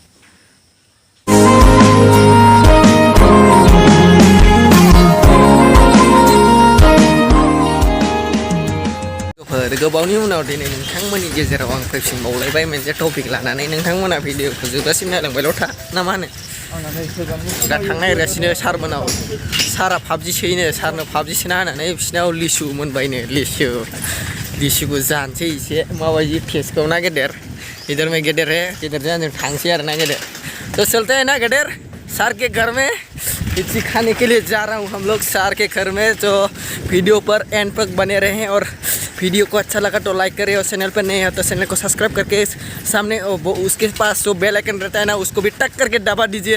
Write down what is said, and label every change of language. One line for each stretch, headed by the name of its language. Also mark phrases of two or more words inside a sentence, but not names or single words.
Bodo: गोबावनि उनाव दिनै नोंथांमोननि गेजेराव आं फैफिनबावलायबाय मोनसे टपिक लानानै नोंथांमोना भिडिअखौ जोबजासिम नायलांबायल' था ना मा होनो दा थांनायगासिनो सारमोनाव सारा पाबजि सोयोनो सारनो पाबजि सोना होनानै बिसिनाव लिसु मोनबायनो लिसुखौ जानोसै एसे माबायदि टेस्टखौ ना गेदेर
Hindi: इधर में गेदेर है
Bodo: गेदेरजों जों थांसै आरो ना गेदेर
Hindi: तो चलते हैं ना गेदेर सर के घर में इसी खाने के लिए जा रहा हूँ हम लोग सर के घर में तो वीडियो पर एंड तक बने रहें और वीडियो को अच्छा लगा तो लाइक करें और चैनल पर नए हैं तो चैनल को सब्सक्राइब करके सामने वो उसके पास जो बेल आइकन रहता है ना उसको भी टक करके दबा दीजिए।